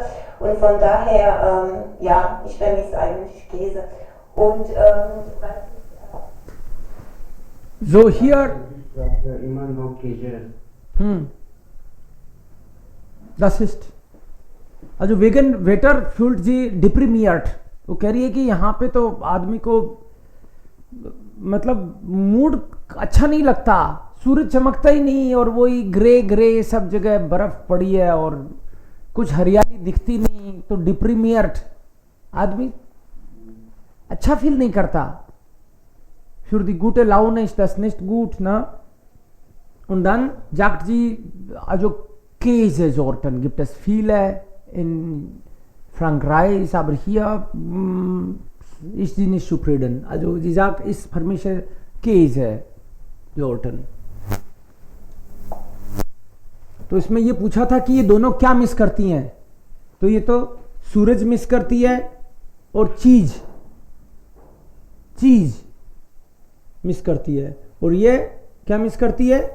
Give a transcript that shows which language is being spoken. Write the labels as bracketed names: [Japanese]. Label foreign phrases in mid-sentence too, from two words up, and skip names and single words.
[German] Und von daher, ja, ich vermisse eigentlich Käse. Und So hier, immer noch Käse. das ist also wegen Wetter fühlt sie deprimiert. [Hindi] वो कह रही है कि यहाँ पे तो आदमी को मतलब मूड अच्छा नहीं लगता, सूरज चमकता ही नहीं और वही [English] grey grey [Hindi] सब जगह बर्फ पड़ी है और कुछ हरियाली दिखती नहीं, तो डिप्रीमियर्ड आदमी अच्छा फील नहीं करता. [German] Für die gute Laune ist das nicht gut, ne? Und dann sagt sie, also Käsesorten gibt es viele in Frankreich, aber hier ist sie nicht zufrieden. Also sie sagt, ich vermisse Käsesorten. [Hindi] तो इसमें ये पूछा था कि ये दोनों क्या मिस करती हैं, तो ये तो सूरज मिस करती है और चीज मिस करती है, और ये क्या मिस करती है?